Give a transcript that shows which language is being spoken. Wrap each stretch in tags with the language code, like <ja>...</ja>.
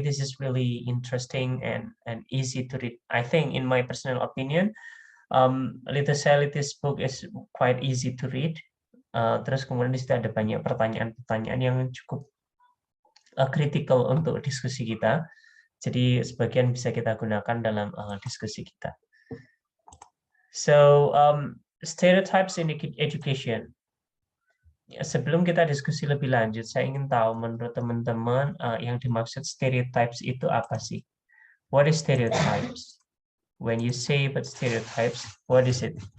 <en>This is really interesting and easy to read. I think, in my personal opinion, Lithosality's book is quite easy to read.</en> <id>Terus kemudian di situ ada banyak pertanyaan-pertanyaan yang cukup critical untuk diskusi kita. Jadi sebagian bisa kita gunakan dalam diskusi kita.</id> <en>So stereotypes in education.</en> <id>Sebelum kita diskusi lebih lanjut, saya ingin tahu menurut teman-teman yang dimaksud stereotypes itu apa sih?</id> <en>What is stereotypes? When you say about stereotypes, what is it?</en>